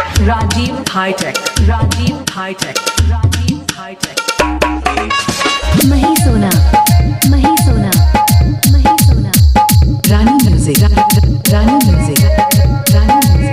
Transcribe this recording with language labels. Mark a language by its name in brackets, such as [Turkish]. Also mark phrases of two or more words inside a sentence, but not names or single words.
[English] Rajiv High-Tech, Rajiv High-Tech, Rajiv High-Tech. [Hindi] मही सोना, मही सोना, मही सोना। [English] Rani Music, Rani Music, Rani Music.